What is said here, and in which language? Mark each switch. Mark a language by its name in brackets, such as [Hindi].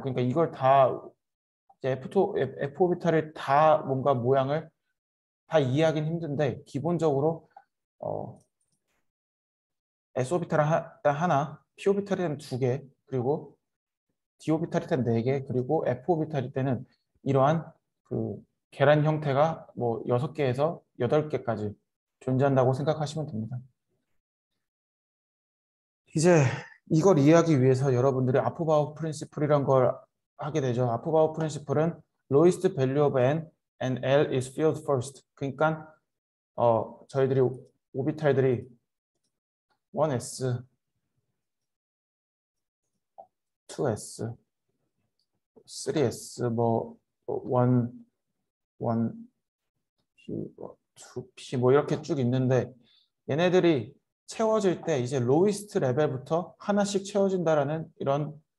[Korean] 그러니까 이걸 다 이제 F 오비탈을 다 뭔가 모양을 다 이해하기는 힘든데 기본적으로 어, S 오비탈은 하나, P 오비탈은 두 개, 그리고 D 오비탈일 때는 네 개, 그리고 F 오비탈일 때는 이러한 그 계란 형태가 뭐 6개에서 8개까지 존재한다고 생각하시면 됩니다. 이제 이걸 이해하기 위해서 여러분들이 아프바우 프린시플이란 걸 하게 되죠. 아프바우 프린시플은 [English] lowest value of n and L is filled first. [Korean] 그러니까 저희들이 오비탈들이 1s, 2s, 3s, 뭐 1, 1p, 2p 뭐 이렇게 쭉 있는데 얘네들이 채워질 때 이제 로이스트 레벨부터 하나씩 채워진다라는 이런